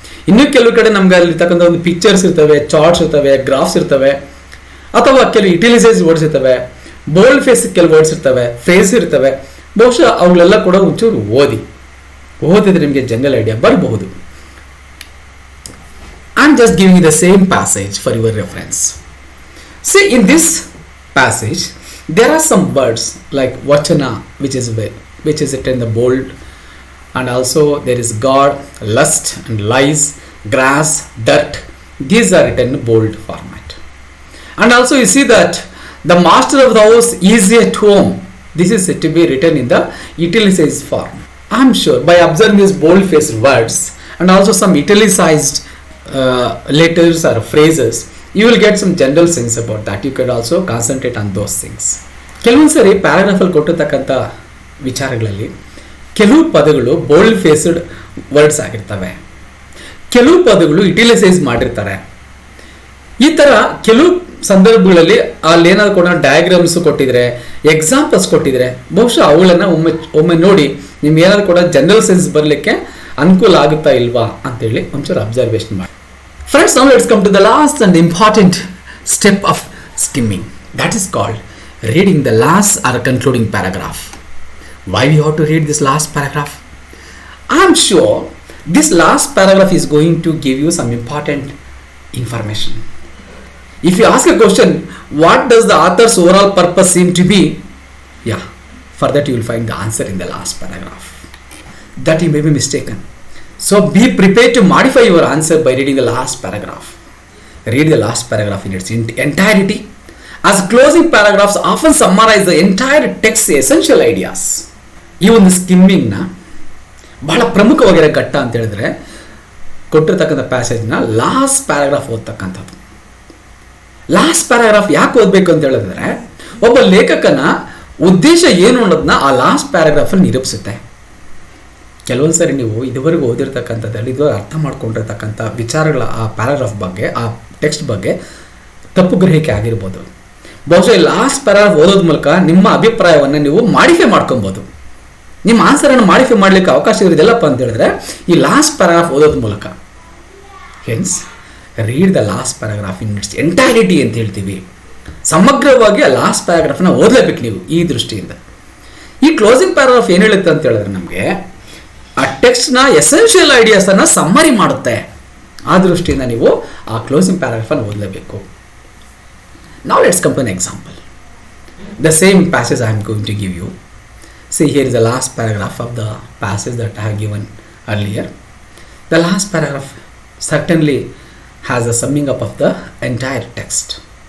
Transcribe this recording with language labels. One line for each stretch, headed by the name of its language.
Kannada: ಇನ್ನೂ ಕೆಲವು ಕಡೆ ನಮ್ಗೆ ಅಲ್ಲಿರ್ತಕ್ಕಂಥ ಒಂದು ಪಿಕ್ಚರ್ಸ್ ಇರ್ತವೆ, ಚಾರ್ಟ್ಸ್ ಇರ್ತವೆ, ಗ್ರಾಫ್ಸ್ ಇರ್ತವೆ, ಅಥವಾ ಕೆಲವು ಯುಟಿಲೈಸೈಸ್ ವರ್ಡ್ಸ್ ಇರ್ತವೆ, ಬೋಲ್ಡ್ ಫೇಸ್ ಕೆಲವು ವರ್ಡ್ಸ್ ಇರ್ತವೆ, ಫೇಸ್ ಇರ್ತವೆ. ಬಹುಶಃ ಅವುಗಳೆಲ್ಲ ಕೂಡ ಒಂಚೂರು ಓದಿದ್ರೆ ನಿಮಗೆ ಜನರಲ್ ಐಡಿಯಾ ಬರಬಹುದು.
English: I am just giving the same passage for your reference. See, in this passage there are some words like vachana, which is written in the bold, and also there is God, lust and lies, grass, dirt. These are written in bold format. And also you see that the master of the house is at home. This is said to be written in the italicized form. I am sure by observing these bold faced words and also some italicized letters or phrases, you will get some general sense about that. You could also concentrate on those things.
Kannada: ಕೆಲವೊಂದು ಸರಿ ಪ್ಯಾರಾಗ್ರಾಫಲ್ಲಿ ಕೊಟ್ಟಿರ್ತಕ್ಕಂಥ ವಿಚಾರಗಳಲ್ಲಿ ಕೆಲವು ಪದಗಳು bold faced words ಆಗಿರ್ತವೆ, ಕೆಲವು ಪದಗಳು ಯುಟಿಲೈಸೈಸ್ ಮಾಡಿರ್ತಾರೆ. ಈ ಥರ ಕೆಲವು ಸಂದರ್ಭಗಳಲ್ಲಿ ಅಲ್ಲಿ ಏನಾದ್ರು ಕೂಡ ಡಯಾಗ್ರಾಮ್ಸ್ ಕೊಟ್ಟಿದ್ರೆ, ಎಕ್ಸಾಂಪಲ್ಸ್ ಕೊಟ್ಟಿದ್ರೆ, ಬಹುಶಃ ಅವುಗಳನ್ನು ಒಮ್ಮೆ ನೋಡಿ ನಿಮ್ಗೆ ಏನಾದ್ರು ಕೂಡ ಜನರಲ್ ಸೆನ್ಸ್ ಬರಲಿಕ್ಕೆ ಅನುಕೂಲ ಆಗುತ್ತಾ ಇಲ್ವಾ ಅಂತೇಳಿ ಒಂಚೂರು ಅಬ್ಸರ್ವೇಷನ್ ಮಾಡಿ.
English: Friends, now let's come to the last and important step of skimming. That is called reading the last or concluding paragraph. Why we have to read this last paragraph? I am sure this last paragraph is going to give you some important information. If you ask a question, what does the author's overall purpose seem to be? Yeah, for that you will find the answer in the last paragraph. That you may be mistaken. So be prepared to modify your answer by reading the last paragraph. Read the last paragraph in its entirety, as closing paragraphs often summarize the entire text's essential ideas.
Kannada: ಈ ಒಂದು ಸ್ಕಿಮ್ಮಿಂಗ್ನ ಬಹಳ ಪ್ರಮುಖವಾಗಿರೋ ಘಟ್ಟ ಅಂತ ಹೇಳಿದ್ರೆ ಕೊಟ್ಟಿರ್ತಕ್ಕಂಥ ಪ್ಯಾಸೇಜ್ನ last paragraph ಓದ್ತಕ್ಕಂಥದ್ದು. Last paragraph ಯಾಕೆ ಓದಬೇಕು ಅಂತ ಹೇಳಿದ್ರೆ ಒಬ್ಬ ಲೇಖಕನ ಉದ್ದೇಶ ಏನು ಅನ್ನೋದನ್ನ ಆ ಲಾಸ್ಟ್ ಪ್ಯಾರಾಗ್ರಾಫಲ್ಲಿ ನಿರೂಪಿಸುತ್ತೆ. ಕೆಲವೊಂದು ಸರಿ ನೀವು ಇದುವರೆಗೂ ಓದಿರ್ತಕ್ಕಂಥದ್ದಲ್ಲಿ ಇದುವರೆಗೆ ಅರ್ಥ ಮಾಡ್ಕೊಂಡಿರ್ತಕ್ಕಂಥ ವಿಚಾರಗಳ ಆ ಪ್ಯಾರಾಗ್ರಾಫ್ ಬಗ್ಗೆ, ಆ ಟೆಕ್ಸ್ಟ್ ಬಗ್ಗೆ ತಪ್ಪು ಗ್ರಹಿಕೆ ಆಗಿರ್ಬೋದು. ಬಹುಶಃ ಈ ಲಾಸ್ಟ್ ಪ್ಯಾರಾಗ್ರಾಫ್ ಓದೋದ್ರ ಮೂಲಕ ನಿಮ್ಮ ಅಭಿಪ್ರಾಯವನ್ನು ನೀವು ಮಾಡಿಫೈ ಮಾಡ್ಕೊಬೋದು. ನಿಮ್ಮ ಆನ್ಸರನ್ನು ಮಾಡಿಫೈ ಮಾಡಲಿಕ್ಕೆ ಅವಕಾಶ ಇರೋದಿಲ್ಲಪ್ಪ ಅಂತ ಹೇಳಿದ್ರೆ ಈ ಲಾಸ್ಟ್ ಪ್ಯಾರಾಗ್ರಾಫ್ ಓದೋದ್ರ ಮೂಲಕ.
English: hence read the last paragraph in its entirety
Kannada: ಅಂತ ಹೇಳ್ತೀವಿ. ಸಮಗ್ರವಾಗಿ ಆ ಲಾಸ್ಟ್ ಪ್ಯಾರಾಗ್ರಾಫ್ನ ಓದಲೇಬೇಕು ನೀವು ಈ ದೃಷ್ಟಿಯಿಂದ. ಈ ಕ್ಲೋಸಿಂಗ್ ಪ್ಯಾರಾಗ್ರಾಫ್ ಏನು ಹೇಳುತ್ತೆ ಅಂತ ಹೇಳಿದ್ರೆ ನಮಗೆ ಆ ಟೆಕ್ಸ್ಟ್ನ ಎಸೆನ್ಷಿಯಲ್ ಐಡಿಯಾಸನ್ನು ಸಮ್ಮರಿ ಮಾಡುತ್ತೆ. ಆ ದೃಷ್ಟಿಯಿಂದ ನೀವು ಆ closing ಪ್ಯಾರಾಗ್ರಾಫನ್ನು ಓದಲೇಬೇಕು.
English: Now let's come to an example. The same passage I am going to give you. See, here is the last paragraph of the passage that I have given earlier. The last paragraph certainly has a summing up of the entire text.